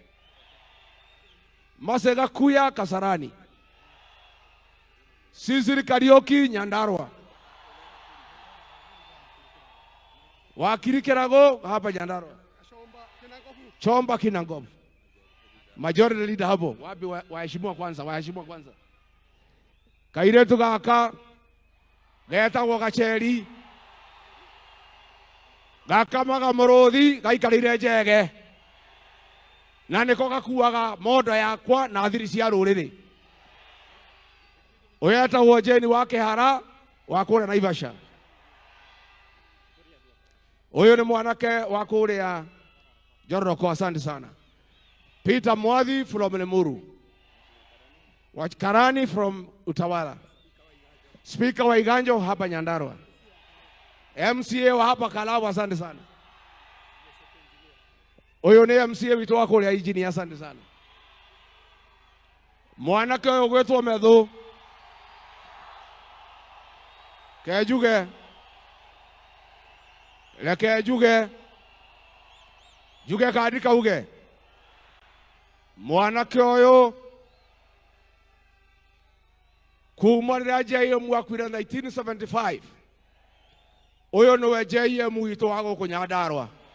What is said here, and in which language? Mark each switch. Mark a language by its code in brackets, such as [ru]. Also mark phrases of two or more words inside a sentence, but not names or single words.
[sw] Masega Kuya Kasarani. Sisiri Karioki Nyandarua. Wakiri Kirago hapa Nyandarua. Chomba Kinangop. [en] Majority leader [sw] hapo. Wapi waheshimiwa kwanza. [ki] Kairetu gaka getagwo Gacheri. Gakamaga Mũrũthi gaikarire njege. Na nĩko gakuaga mondo yakwa na thiri cia rũrĩrĩ. Ũyũ etagwo Jane wa Kĩhara wa kũrĩa Naivasha. Ũyũ nĩ mwanake wa kũrĩa Joroko, [sw] asante sana. [en] Peter Mwadhi from Lemuru. Karani from Utawala. [sw] Speaker wa Iganjo hapa Nyandarua. MCA wa hapa Kalawa, asante sana. Huyo ni MCA wetu wa kule Engineer, asante sana. [ki] mwanake ũyũ gwĩtwo Methu kenjuge reke njuge kandi kauge mwanake ũyũ kuma rĩrĩa JM akuire 1975 ũyũ nĩwe JM witũ wa gũkũ Nyandarua